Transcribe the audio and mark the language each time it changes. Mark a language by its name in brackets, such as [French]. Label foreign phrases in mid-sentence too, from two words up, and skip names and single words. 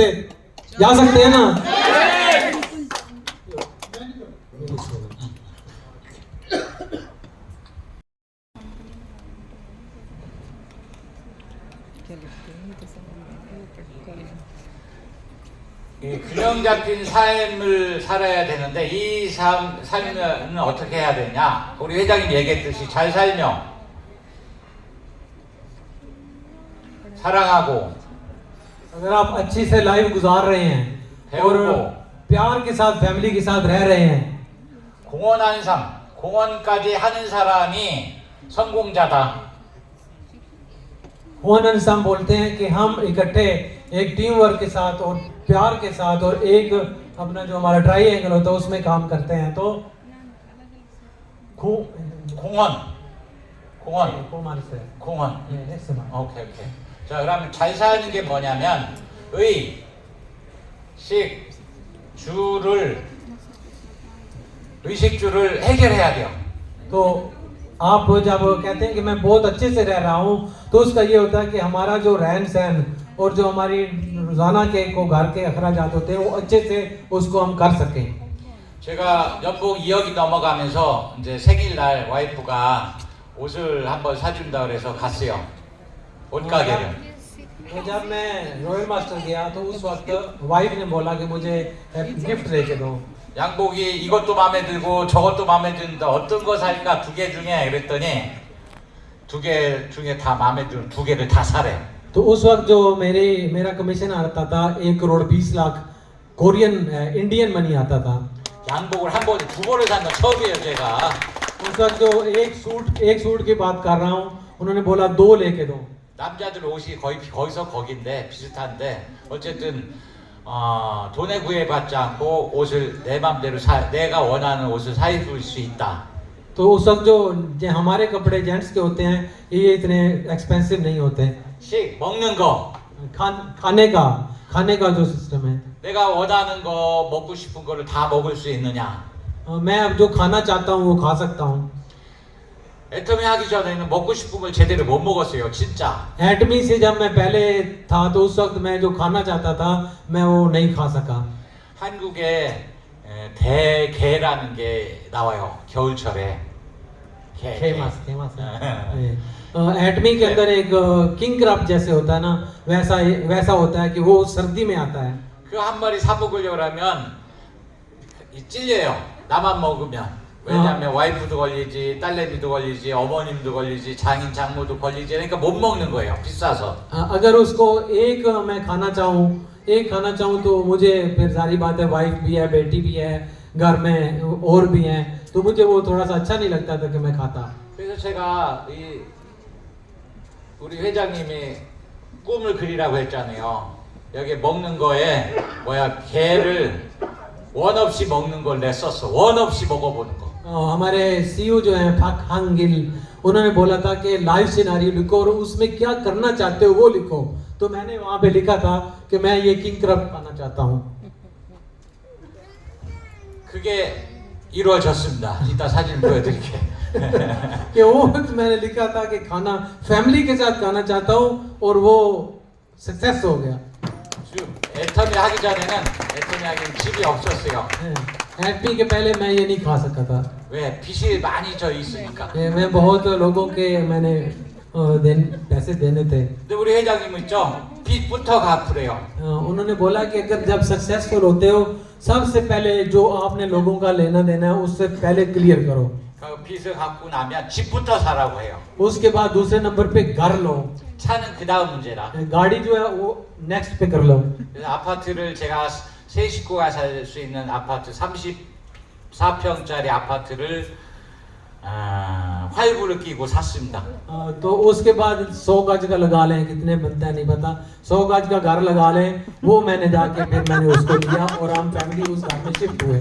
[Hindi] जा सकते हैं ना? [Korean] 이 균형 잡힌 삶을 살아야 되는데 이 삶은 어떻게 해야 되냐? 우리 회장님 얘기했듯이 잘 살며 사랑하고 [Hindi] अगर आप अच्छी से लाइफ गुजार रहे हैं और प्यार के साथ फैमिली के साथ रह रहे हैं, [Korean] 공헌한 삶, 공헌까지 하는 사람이 성공자다. [Hindi] हम बोलते हैं कि हम इकट्ठे एक [English] team work [Hindi] के साथ और प्यार के साथ और एक अपना जो हमारा ट्राइएंगल होता है उसमें काम करते हैं, तो [Korean] 공헌 오케이. 자, 그러면 잘 사는 게 뭐냐면 의식주를 해결해야 돼요. [Hindi] तो आप जब कहते हैं कि मैं बहुत अच्छे से रह रहा हूँ, तो उसका ये होता है कि हमारा जो रहन सहन और जो हमारी रोजाना के घर के अखराजात होते हैं, वो अच्छे से उसको हम कर सकें। [Korean] 제가 연봉 2억이 넘어가면서 이제 생일날 와이프가 옷을 한번 사준다 그래서 갔어요. 옷가게를. [Hindi] तो जब मैं रॉयल मास्टर गया, तो उस वक्त वाइफ ने बोला कि मुझे गिफ्ट लेके दो। [Korean] 양복이 이것도 마음에 들고 저것도 마음에 드는데 어떤 거 살까 2개 중에 그랬더니 2개 중에 다 마음에 드는 2개를 다 사래. [Hindi] तो उस वक्त जो मेरा कमीशन आता था 1 करोड़ 20 लाख [English] Korean Indian money [Hindi] आता था। [Korean] 양복을 한 번에 2벌을 산 건 처음이에요 제가. [Hindi] उस वक्त जो एक सूट की बात कर रहा हूँ, उन्होंने बोला 2 लेके दो। [Korean] 남자들 옷이 거기서 거긴데 비슷한데 어쨌든 돈에 구애받지 않고 옷을 내 맘대로 내가 원하는 옷을 사입을 수 있다. [Hindi] तो उस वक्त जो हमारे कपड़े जेंट्स के होते हैं, ये इतने एक्सपेंसिव नहीं होते। [Korean] 먹는 거 [Hindi] खाने का जो सिस्टम है, [Korean] 내가 원하는 거 먹고 싶은 거를 다 먹을 수 있느냐? [Hindi] मैं अब जो खाना चाहता हूँ वो खा सकता हूँ। [Korean] 애터미 하기 전에는 먹고 싶은 걸 제대로 못 먹었어요, 진짜. [Hindi] एटमी से जब मैं पहले था, तो उस वक्त मैं जो खाना चाहता था, मैं वो नहीं खा सका। [Korean] 한국에 대게라는 게 나와요, 겨울철에. [Hindi] फेमस एटमी के अंदर एक [English] king crab [Hindi] जैसे होता है ना, वैसा होता है कि वो सर्दी में आता है। [Korean] 그 한 마리 사 먹으려고 하면 찔려요, 나만 먹으면. 왜냐하면 와이프도 걸리지, 딸내미도 걸리지, 어머님도 걸리지, 장인 장모도 걸리지. 그러니까 못 먹는 거예요, 비싸서. [Hindi] अगर उसको एक मैं खाना चाहूँ तो मुझे फिर सारी बात है, वाइफ भी है, बेटी भी है, घर में और भी हैं, तो मुझे वो थोड़ा सा अच्छा नहीं लगता था कि मैं खाता। [Korean] 그래서 제가 우리 회장님이 꿈을 그리라고 했잖아요. 여기 먹는 거에 게를 원 없이 먹는 걸 냈었어. 원 없이 먹어보는 거. [Hindi] हमारे सीईओ जो हैं फक हंग गिल, उन्होंने बोला था कि [English] life scenario [Hindi] लिखो और उसमें क्या करना चाहते हो वो लिखो, तो मैंने वहां पे लिखा था कि मैं ये [English] king crab [Hindi] खाना चाहता हूँ. [Korean] 그게 이루어졌습니다. 이따 사진 보여드릴게요. [Hindi] कि वो मैंने लिखा था कि खाना फैमिली के साथ खाना चाहता हूँ और वो सक्सेस हो गया. [Korean] 지금 애터미 하기 전에는 애터미 하기는 집이 없었어요. [Hindi] एमपी के पहले मैं ये नहीं खा सकता था. [Korean] 왜? 빚이 많이 져 있으니까. [Hindi] मैं बहुत लोगों के मैंने पैसे देने थे. [Korean] 근데 우리 회장님은 있죠? 빚부터 갚으래요. [Hindi] उन्होंने बोला कि अगर जब सक्सेसफुल होते हो सबसे पहले जो आपने लोगों का लेना देना है उससे पहले क्लियर करो. [Korean] 그 빚을 갚고 나면 집부터 사라고 해요. [Hindi] उसके बाद दूसरे नंबर पे घर लो. [Korean] 차는 그 다음 문제라. [Hindi] गाड़ी जो है वो नेक्स्ट पे कर लो. [Korean] 그래서 아파트를 제가 세 식구가 살 수 있는 아파트 34평짜리 아파트를 활부를 끼고 샀습니다. [Hindi] तो उसके बाद 100 गज का लगा लें, कितने बनता है नहीं पता, 100 गज का घर लगा लें, वो मैंने जाके फिर मैंने उसको लिया और हम फैमिली उस घर में शिफ्ट हुए.